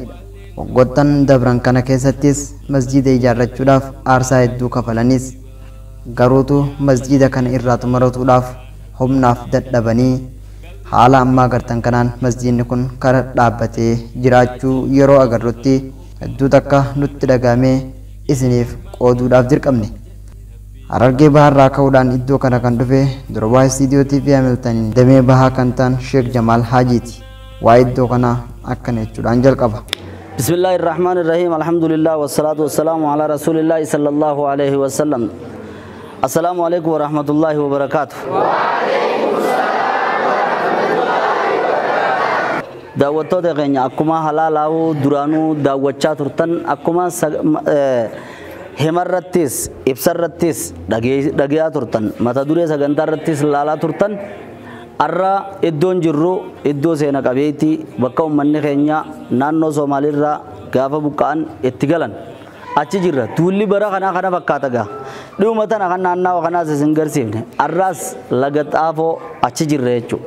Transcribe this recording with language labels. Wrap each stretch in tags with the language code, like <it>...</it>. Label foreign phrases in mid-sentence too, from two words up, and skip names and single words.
<om>Waggoottan dabran kana keessattis masjiida ijaarrachuudhaaf aarsaa hedduu kafalanis garuutu masjiida kana irraa xumuratuudhaaf humnaaf dadhabanii haala ammaa agartan kanaan masjiidni kun kara dhaabbatee jiraachuu yeroo agarrutti hedduu takka nutti dhagaamee isiniif qooduudhaaf dirqamne. Harargee baharraa ka'uudhaan iddoo kana kan dhufe Durbaa Istiidiyoo TV Hamilton damee bahaa kan ta'an Sheek Jamaal Haajiiti. Waa iddoo kana akkana jechuudhaan jalqaba.</om> <ar>بسم الله الرحمن الرحيم الحمد لله والصلاة والسلام على رسول الله صلى الله عليه وسلم. السلام عليكم ورحمة الله وبركاته.</ar> <om>daawwattoota keenya akkuma halaalaa'uu duraanuu daawwachaa turtan akkuma himarrattis ibsarrattis dhageeyaa turtan mata duree sagantaarrattis laalaa turtan arra iddoon jirru iddoo seena qabeetii bakka uummanni keenya naannoo Somaaliirraa gaafa buqqa'an itti galan achi jirra tuulli bara kana fakkaata gaa dhuma tana kan naannawaa kanaas isin garsiifne arraas laga xaafoo achi jirra jechuudha.</om>